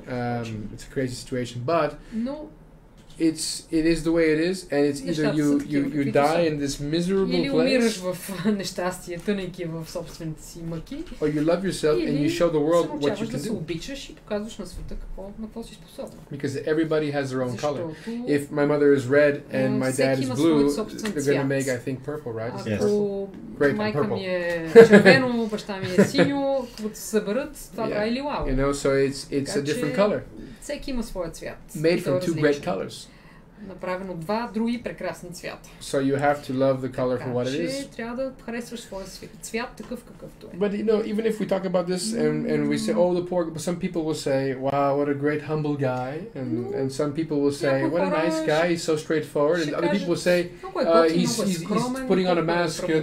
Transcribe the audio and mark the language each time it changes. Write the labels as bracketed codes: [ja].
[en] It's a crazy situation, but it is the way it is, and it's either you die in this miserable [bg] или [en] place, [bg] умираш в нещастие, тънейки в собствените си мъки, [en] or you love yourself and you show the world what you can [bg] да се [en] do. [bg] обичаш и показваш на света на какво си способен. [en] Because everybody has their own color. If my mother is red and my dad is blue, they're going to make, I think, purple, right? [bg] Ако майка ми е червено, баща ми е синьо, като се съберат, това прави лилаво. [en] You know, so it's a different color. [bg] Всеки има своя цвят. [en] Made from two great colors. [bg] Направено два други прекрасни цвята. [en] So you have to love the color for what it is. [bg] Трябва да харесваш своя цвят такъв какъвто е. [en] But you know, even if we talk about this and we say, oh, the poor, but some people will say, wow, what a great humble guy, and some people will say, what a nice guy, he's so straightforward, and other people will say, he's putting on a mask.